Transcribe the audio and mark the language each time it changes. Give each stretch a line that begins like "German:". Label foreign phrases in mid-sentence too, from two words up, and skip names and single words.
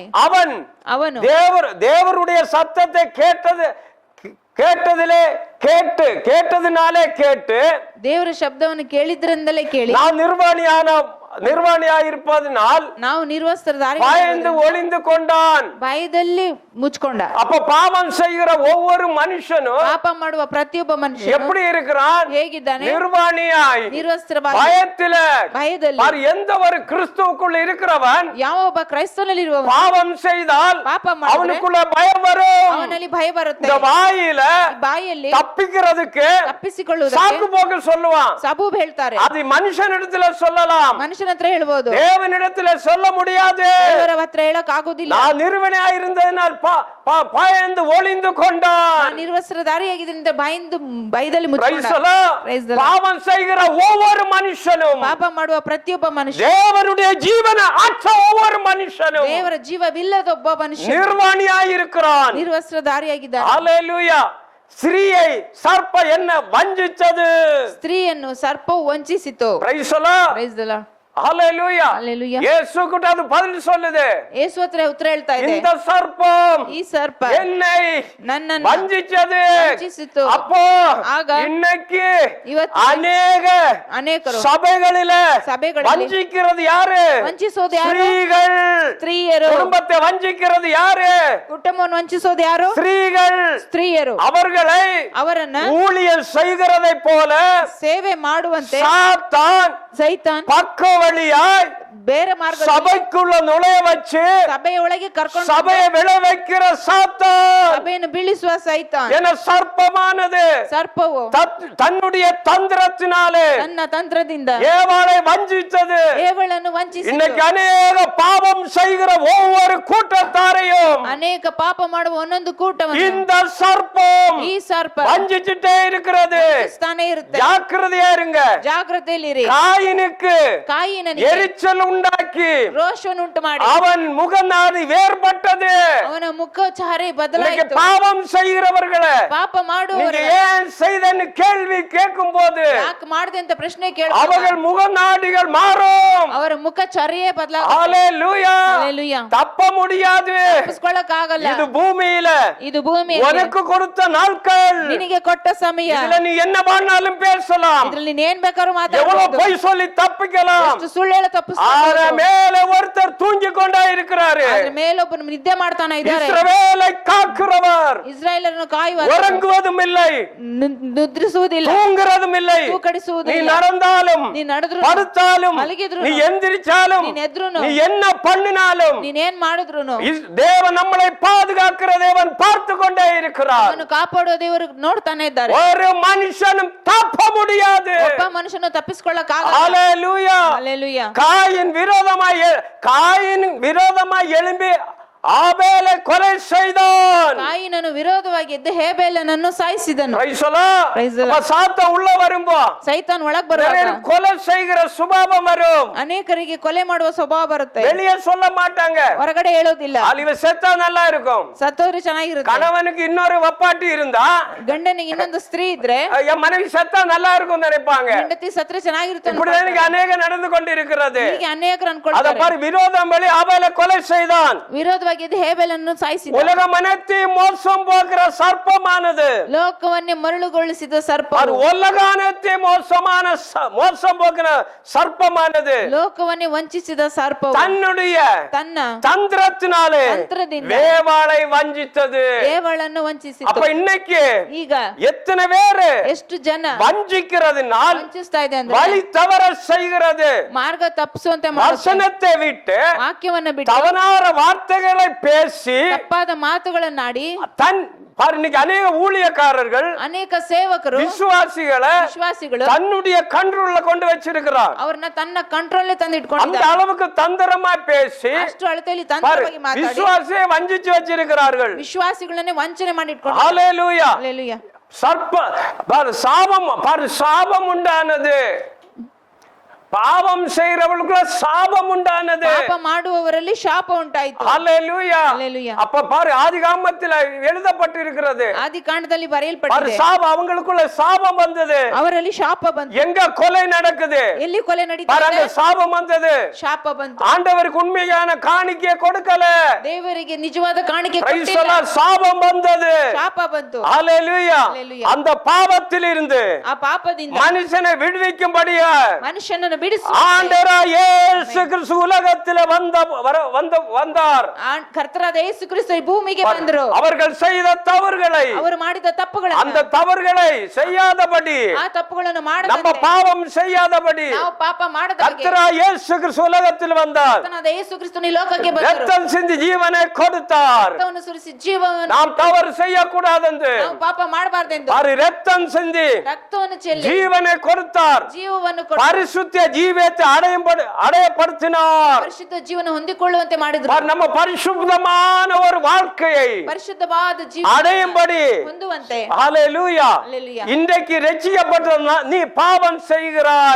Tamil: அவನು தேவருடைய சத்தத்தை கேட்டதினாலே கேட்டு
Kannada: ದೇವರ ಶಬ್ದವನ್ನು ಕೇಳಿದ್ರಿಂದಲೇ ಕೇಳಿ
Tamil: நான் ನಿರ್ವಾಣಿಯಾಗಿರುப்பதனால்
Kannada: ನಾವು ನಿರ್ವಸ್ತ್ರಧಾರಿ
Tamil: பயந்து ஒளிந்து கொண்டான்.
Kannada: ಭಯದಲ್ಲಿ ಮುಚ್ಕೊಂಡ.
Tamil: அப்ப பாவம் செய்கிற ஒவ்வொரு மனுஷனும்
Kannada: ಪಾಪ ಮಾಡುವ ಪ್ರತಿಯೊಬ್ಬ ಮನುಷ್ಯ
Tamil: எப்படி இருக்கிறான்?
Kannada: ಹೇಗಿದ್ದಾನೆ?
Tamil: ನಿರ್ವಾಣಿಯಾய்,
Kannada: ನಿರ್ವಸ್ತ್ರವಾಗಿ, ಭಯದಲ್ಲಿ.
Tamil: எந்த ஒரு கிறிஸ்துவுக்குள்ள இருக்கிறவன்
Kannada: ಯಾವ ಒಬ್ಬ ಕ್ರೈಸ್ತನಲ್ಲಿರುವ
Tamil: பாவம் செய்தால்
Kannada: ಪಾಪ ಮಾಡಿದ್ರೆ
Tamil: அவனுக்குள்ள பயம் வரும்.
Kannada: ಅವನಲ್ಲಿ ಭಯ ಬರುತ್ತೆ.
Tamil: இந்த
Kannada: ಬಾಯಲ್ಲಿ
Tamil: தப்பிக்கிறதுக்கு
Kannada: ತಪ್ಪಿಸಿಕೊಳ್ಳುವುದಕ್ಕೆ
Tamil: சாக்கு போக்கு சொல்லுவான்.
Kannada: ಸಬೂಬ್ ಹೇಳ್ತಾರೆ.
Tamil: அது மனுஷனிடத்துல சொல்லலாம்,
Kannada: ಮನುಷ್ಯನ ಹತ್ರ ಹೇಳ್ಬೋದು,
Tamil: தேவனிடத்துல சொல்ல முடியாது.
Kannada: ದೇವರ ಹತ್ರ ಹೇಳಕ್ ಆಗೋದಿಲ್ಲ.
Tamil: நான் ನಿರ್ವಣಿಯಾಗಿ இருந்ததனால் பயந்து ஒளிந்து கொண்டான்.
Kannada: ನಿರ್ವಸ್ತ್ರಧಾರಿಯಾಗಿದ್ದರಿಂದ ಭಯದಲ್ಲಿ ಮುಚ್ಕೊಂಡ.
Tamil: பாவம் செய்கிற ஒவ்வொரு மனுஷனும்,
Kannada: ಪಾಪ ಮಾಡುವ ಪ್ರತಿಯೊಬ್ಬ ಮನುಷ್ಯ,
Tamil: தேவனுடைய ஜீவனை அற்ற ஒவ்வொரு மனுஷனும்
Kannada: ದೇವರ ಜೀವವಿಲ್ಲದ ಒಬ್ಬ ಮನುಷ್ಯ
Tamil: ನಿರ್ವಾಣಿಯಾಗಿ இருக்கிறான்.
Kannada: ನಿರ್ವಸ್ತ್ರಧಾರಿಯಾಗಿದ್ದಾನೆ.
Tamil: ஹல்லேலூயா. ஸ்திரீயை சர்ப்ப என்ன வஞ்சிச்சது?
Kannada: ಸ್ತ್ರೀಯನ್ನು ಸರ್ಪವು ವಂಚಿಸಿತು.
English: Praise the Lord. Praise the Lord.
Tamil: ஹல்லேலூயா. ஹல்லேலூயா. இயேசு கிட்ட அது பதில் சொல்லுது.
Kannada: ಯೇಸು ಹತ್ರ ಉತ್ತರ ಹೇಳ್ತಾ ಇದೆ,
Tamil: இந்த சர்ப்பம்
Kannada: ಈ ಸರ್ಪ
Tamil: என்னை
Kannada: ನನ್ನನ್ನು
Tamil: வஞ்சிச்சது.
Kannada: ವಂಚಿಸಿತು.
Tamil: அப்போ
Kannada: ಆಗ
Tamil: இன்னைக்கு
Kannada: ಇವತ್ತು ಅನೇಕರು
Tamil: சபைகளிலே
Kannada: ಸಭೆಗಳಲ್ಲಿ
Tamil: வஞ்சிக்கிறது யாரு?
Kannada: ವಂಚಿಸೋದು ಯಾರು?
Tamil: ஸ்திரீகள்.
Kannada: ಸ್ತ್ರೀಯರು.
Tamil: குடும்பத்தை வஞ்சிக்கிறது யாரு?
Kannada: ಕುಟುಂಬವನ್ನು ವಂಚಿಸೋದು ಯಾರು?
Tamil: ஸ்திரீகள்.
Kannada: ಸ್ತ್ರೀಯರು. ಅವರನ್ನ
Tamil: ஊழியம் செய்கிறதை போல
Kannada: ಸೇವೆ ಮಾಡುವಂತೆ
Tamil: சாத்தான்
Kannada: ಸೈತಾನ್
Tamil: பக்க வழியாய்
Kannada: ಬೇರೆ ಮಾರ್ಗ
Tamil: சபைக்குள்ள நுழைய வச்சு
Kannada: ಸಭೆಯೊಳಗೆ ಕರ್ಕೊಂಡು
Tamil: சபையை விழ வைக்கிற சாத்தான்,
Kannada: ಸಭೆಯನ್ನು ಬೀಳಿಸುವ ಸೈತಾನ್
Tamil: என சர்ப்பமானது
Kannada: ಸರ್ಪವು
Tamil: தன்னுடைய தந்திரத்தினாலே
Kannada: ತನ್ನ ತಂತ್ರದಿಂದ
Tamil: ஏவாளை வஞ்சித்தது.
Kannada: ಏವಳನ್ನು ವಂಚಿಸಿ
Tamil: இன்னைக்கு அநேக பாவம் செய்கிற ஒவ்வொரு கூட்டத்தாரையும்
Kannada: ಅನೇಕ ಪಾಪ ಮಾಡುವ ಒಂದೊಂದು ಕೂಟವನ್ನು
Tamil: இந்த சர்ப்பம்
Kannada: ಈ ಸರ್ಪ
Tamil: வஞ்சிச்சுட்டே இருக்கிறது.
Kannada: ಸ್ಥಾನ ಇರುತ್ತೆ.
Tamil: ஜாக்கிரதையா இருங்க.
Kannada: ಜಾಗೃತೆಯಲ್ಲಿರಿ.
Tamil: காயினுக்கு
Kannada: ಕಾಯಿನನಿಗೆ
Tamil: எரிச்சல் உண்டாக்கி
Kannada: ರೋಷವನ್ನು ಉಂಟು ಮಾಡಿ
Tamil: அவன் முகநாடி வேறுபட்டது.
Kannada: ಅವನ ಮುಖಚಾರಿ ಬದಲಾಯಿತು.
Tamil: பாவம் செய்கிறவர்களை
Kannada: ಪಾಪ ಮಾಡುವವರು
Tamil: ஏன் செய்தன்னு கேள்வி கேட்கும் போது
Kannada: ಯಾಕೆ ಮಾಡಿದೆ ಅಂತ ಪ್ರಶ್ನೆ ಕೇಳ
Tamil: அவர்கள் முகநாடிகள் மாறும்.
Kannada: ಅವರ ಮುಖಚರ್ಯೆ ಬದಲಾಗುತ್ತೆ.
Tamil: ஹல்லேலூயா.
Kannada: ಹಲ್ಲೆಲೂಯಾ.
Tamil: தப்ப முடியாது.
Kannada: ತಪ್ಪಿಸ್ಕೊಳ್ಳಕ್ ಆಗಲ್ಲ.
Tamil: இது பூமியில
Kannada: ಇದು ಭೂಮಿ
Tamil: உனக்கு கொடுத்த நாட்கள்.
Kannada: ನಿನಗೆ ಕೊಟ್ಟ ಸಮಯ.
Tamil: இதுல நீ என்ன பண்ணாலும் பேசலாம்,
Kannada: ಇದ್ರಲ್ಲಿ ನೀನ್ ಏನ್ ಬೇಕಾದ್ರೂ
Tamil: எவ்வளவு
Kannada: ಮಾತಾಡಬಹುದು,
Tamil: பொய் சொல்லி தப்பிக்கலாம்.
Kannada: ಎಷ್ಟು ಸುಳ್ಳು ಹೇಳ
Tamil: ஆற
Kannada: ತಪ್ಪಿಸ್ಕೊಳ್ಳಬಹುದು.
Tamil: மேல ஒருத்தர் தூங்கி கொண்டே இருக்கிறாரு.
Kannada: ಅದ್ರ ಮೇಲೊಬ್ಬನು ನಿದ್ದೆ ಮಾಡ್ತಾನೆ ಇದ್ದಾರೆ.
Tamil: இஸ்ரவேலை காக்கிறவர்
Kannada: ಇಸ್ರಾಯೇಲರನ್ನು ಕಾಯುವ,
Tamil: உறங்குவதும் இல்லை,
Kannada: ನಿದ್ರಿಸುವುದಿಲ್ಲ,
Tamil: தூங்குறதும் இல்லை. நீ
Kannada: ತೂಕಡಿಸುವುದಿಲ್ಲ.
Tamil: நடந்தாலும்,
Kannada: ನೀ ನಡೆದ್ರು,
Tamil: படுத்தாலும்,
Kannada: ಮಲಗಿದ್ರು,
Tamil: நீ எந்திரிச்சாலும்,
Kannada: ನೀನ್ ಎದ್ರುನು,
Tamil: நீ என்ன பண்ணினாலும்
Kannada: ನೀನೇನ್ ಮಾಡಿದ್ರು
Tamil: தேவன் நம்மளை பாதுகாக்கிற தேவன் பார்த்து கொண்டே இருக்கிறார்.
Kannada: ಅವನು ಕಾಪಾಡುವ ದೇವರು ನೋಡ್ತಾನೆ ಇದ್ದಾರೆ.
Tamil: ஒரு மனுஷனும் தப்ப முடியாது.
Kannada: ಒಬ್ಬ ಮನುಷ್ಯನು ತಪ್ಪಿಸ್ಕೊಳ್ಳಕ್ ಆಗಲ್ಲ.
Tamil: ஹல்லேலூயா.
Kannada: ಹಲ್ಲೆಲೂಯಾ.
Tamil: காயின் விரோதமாய் எழும்பி ஆபேலை கொலை செய்தான்.
Kannada: ಕಾಯಿನನು ವಿರೋಧವಾಗಿ ಎದ್ದು ಹೇಬೇಲನನ್ನು ಸಾಯಿಸಿದನು.
English: Praise the Lord. Praise the Lord.
Tamil: அப்ப சாத்தா உள்ள வரும்போ
Kannada: ಸೈತಾನ್ ಒಳಗ್ ಬರುವಾಗ
Tamil: நிறைய கொலை செய்கிற சுபாவம் வரும்.
Kannada: ಅನೇಕರಿಗೆ ಕೊಲೆ ಮಾಡುವ ಸ್ವಭಾವ ಬರುತ್ತೆ.
Tamil: வெளியே சொல்ல மாட்டாங்க.
Kannada: ಹೊರಗಡೆ ಹೇಳೋದಿಲ್ಲ.
Tamil: இவ செத்தா நல்லா இருக்கும்.
Kannada: ಸತ್ತೋದ್ರೆ ಚೆನ್ನಾಗಿರುತ್ತೆ.
Tamil: கணவனுக்கு இன்னொரு வப்பாட்டி இருந்தா
Kannada: ಗಂಡನಿಗೆ ಇನ್ನೊಂದು ಸ್ತ್ರೀ ಇದ್ರೆ
Tamil: என் மனைவி செத்தா நல்லா இருக்கும் நினைப்பாங்க.
Kannada: ಹೆಂಡತಿ ಸತ್ರೆ ಚೆನ್ನಾಗಿರುತ್ತೆ.
Tamil: இப்படிதான் இன்னைக்கு அநேக நடந்து கொண்டிருக்கிறது.
Kannada: ಹೀಗೆ ಅನೇಕರು
Tamil: அத
Kannada: ಅನ್ಕೊಳ್ತಾರೆ.
Tamil: பாரு, விரோதம் வழி ஆபேலை கொலை செய்தான்.
Kannada: ವಿರೋಧವಾಗಿ ಎದ್ದು ಹೇಬೇಲನ್ನು ಸಾಯಿಸಿದ.
Tamil: உலகம் அனைத்தையும் மோசம் போக்குற சர்ப்பமானது.
Kannada: ಲೋಕವನ್ನೇ ಮರಳುಗೊಳಿಸಿದ ಸರ್ಪ.
Tamil: அது உலக அனைத்தையும் மோசம் போக்குற சர்ப்பமானது
Kannada: ಲೋಕವನ್ನೇ ವಂಚಿಸಿದ ಸರ್ಪವು
Tamil: தன்னுடைய
Kannada: ತನ್ನ
Tamil: தந்திரத்தினாலே
Kannada: ತಂತ್ರದಿಂದ
Tamil: வேவாளை வஞ்சித்தது.
Kannada: ದೇವಳನ್ನು ವಂಚಿಸಿತು.
Tamil: அப்ப இன்னைக்கு
Kannada: ಈಗ
Tamil: எத்தனை பேரு
Kannada: ಎಷ್ಟು ಜನ
Tamil: வஞ்சிக்கிறதுனால்
Kannada: ವಂಚಿಸ್ತಾ ಇದೆ ಅಂದ್ರೆ
Tamil: வழி தவற செய்கிறது.
Kannada: ಮಾರ್ಗ ತಪ್ಪಿಸುವಂತೆ ಮಾಡುತ್ತೆ.
Tamil: வசனத்தை விட்டு
Kannada: ವಾಕ್ಯವನ್ನ ಬಿಟ್ಟು
Tamil: தவறான வார்த்தைகளை பேசி
Kannada: ತಪ್ಪಾದ ಮಾತುಗಳನ್ನಾಡಿ
Tamil: தன் பாரு, இன்னைக்கு அநேக ஊழியக்காரர்கள்
Kannada: ಅನೇಕ ಸೇವಕರು
Tamil: விசுவாசிகளை
Kannada: ವಿಶ್ವಾಸಿಗಳು
Tamil: தன்னுடைய கண்ட்ரோல்ல கொண்டு வச்சிருக்கிறார்.
Kannada: ಅವ್ರನ್ನ ತನ್ನ ಕಂಟ್ರೋಲ್
Tamil: அந்த
Kannada: ತಂದಿಟ್ಕೊಂಡಿದ್ದಾರೆ.
Tamil: அளவுக்கு தந்திரமா பேசி
Kannada: ಅಷ್ಟು ಅಳತೆಯಲ್ಲಿ
Tamil: பாரு,
Kannada: ತಂತ್ರವಾಗಿ ಮಾತಾಡಿ
Tamil: விசுவாசியை வஞ்சிச்சு வச்சிருக்கிறார்கள்.
Kannada: ವಿಶ್ವಾಸಿಗಳನ್ನೇ ವಂಚನೆ ಮಾಡಿಟ್ಕೊಂಡಿದ್ದಾರೆ.
Tamil: ஹalleluya.
Kannada: ಹಲ್ಲೆಲೂಯಾ.
Tamil: சாபம் உண்டானது. பாவம் செய்கிறவர்களுக்குள்ள சாபம் உண்டானது.
Kannada: ಪಾಪ ಮಾಡುವವರಲ್ಲಿ ಶಾಪ ಉಂಟಾಯಿತು.
Tamil: ஹalleluya.
Kannada: ಹಲ್ಲೆಲೂಯಾ.
Tamil: அப்ப பாரு, ஆதிகாமத்தில் எழுதப்பட்டிருக்கிறது.
Kannada: ಆದಿಕಾಂಡದಲ್ಲಿ
Tamil: பாரு,
Kannada: ಬರೆಯಲ್ಪಟ್ಟಿದೆ.
Tamil: சாபம், அவங்களுக்குள்ள சாபம் வந்தது.
Kannada: ಅವರಲ್ಲಿ ಶಾಪ ಬಂತು.
Tamil: எங்க கொலை நடக்குது,
Kannada: ಎಲ್ಲಿ ಕೊಲೆ ನಡೀತಾ
Tamil: பாரு,
Kannada: ಇದೆ?
Tamil: அங்க சாபம் வந்தது.
Kannada: ಶಾಪ ಬಂತು.
Tamil: ஆண்டவருக்கு உண்மையான காணிக்கை கொடுக்கல.
Kannada: ದೇವರಿಗೆ ನಿಜವಾದ ಕಾಣಿಕೆ
English: Praise the
Kannada: ಕೊಟ್ಟಿಲ್ಲ.
English: Lord.
Tamil: சாபம் வந்தது.
Kannada: ಶಾಪ ಬಂತು.
Tamil: ஹalleluya.
Kannada: Hallelujah.
Tamil: அந்த பாவத்தில் இருந்து
Kannada: ಆ ಪಾಪದಿಂದ
Tamil: மனுஷனை விடுவிக்கும்படியா
Kannada: ಮನುಷ್ಯನನ್ನು ಬಿಡಿಸು
Tamil: ஆண்டவராய் இயேசு கிறிஸ்து உலகத்திலே வந்தார்.
Kannada: ಕರ್ತರಾದ ಯೇಸು ಕ್ರಿಸ್ತ ಈ ಭೂಮಿಗೆ ಬಂದರು.
Tamil: அவர்கள் செய்த தவறுகளை,
Kannada: ಅವರು ಮಾಡಿದ ತಪ್ಪುಗಳನ್ನು,
Tamil: அந்த தவறுகளை செய்யாதபடி,
Kannada: ಆ ತಪ್ಪುಗಳನ್ನು
Tamil: நம்ம
Kannada: ಮಾಡದಂತೆ,
Tamil: பாவம் செய்யாதபடி
Kannada: ನಾವು ಪಾಪ ಮಾಡದ ಹಾಗೆ
Tamil: கர்த்தராய் இயேசு கிறிஸ்து உலகத்தில் வந்தார்.
Kannada: ಕರ್ತನಾದ ಯೇಸು ಕ್ರಿಸ್ತನು ಈ ಲೋಕಕ್ಕೆ ಬಂದರು.
Tamil: ரத்தம் சிந்தி ஜீவனை கொடுத்தார்.
Kannada: ರಕ್ತವನ್ನು ಸುರಿಸಿ ಜೀವವನ್ನು,
Tamil: நாம் தவறு செய்யக்கூடாதென்று
Kannada: ನಾವು ಪಾಪ ಮಾಡಬಾರದೆಂದು
Tamil: பாரு, ரத்தம் சிந்தி
Kannada: ರಕ್ತವನ್ನು ಚೆಲ್ಲಿ
Tamil: ஜீவனை கொடுத்தார்.
Kannada: ಜೀವವನ್ನು ಕೊಟ್ಟು
Tamil: பரிசுத்த ஜீவத்தை அடையப்படுத்தினார்.
Kannada: ಪರಿಶುದ್ಧ ಜೀವನ ಹೊಂದಿಕೊಳ್ಳುವಂತೆ ಮಾಡಿದರು.
Tamil: பாரு, நம்ம பரிசுத்தமான ஒரு வாழ்க்கையை
Kannada: ಪರಿಶುದ್ಧವಾದ ಜೀವನ
Tamil: அடையும்படி,
Kannada: ಹೊಂದುವಂತೆ.
Tamil: ஹalleluya.
Kannada: ಹಲ್ಲೆಲೂಯಾ.
Tamil: இன்றைக்கு ரட்சிக்கப்பட்ட நீ பாவம் செய்கிறாய்.